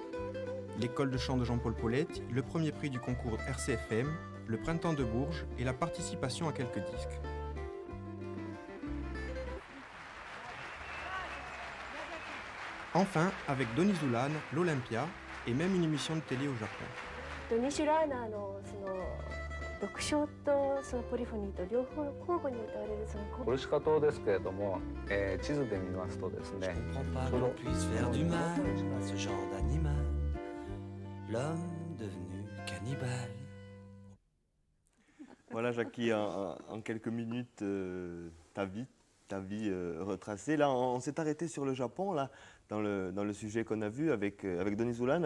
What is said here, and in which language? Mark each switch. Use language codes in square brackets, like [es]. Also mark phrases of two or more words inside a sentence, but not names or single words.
[fr] L'école de chant de Jean-Paul Paulette, le premier prix du concours RCFM, le printemps de Bourges et la participation à quelques disques. Enfin, avec Donny Zoulane, l'Olympia et même une émission de télé au Japon. [ja] 独唱とそのポリフォニーと両方交互に歌われるそのコルシカ島ですけれども、地図で見ますとですね、 [fr] Je comprends pas qu'on puisse faire du mal à ce genre d'animal. L'homme devenu cannibale. Hannibal. Voilà, Jackie, en quelques minutes, ta vie retracée. Là, on s'est arrêté sur le Japon, là, dans le sujet qu'on a vu avec Denis Zoulane.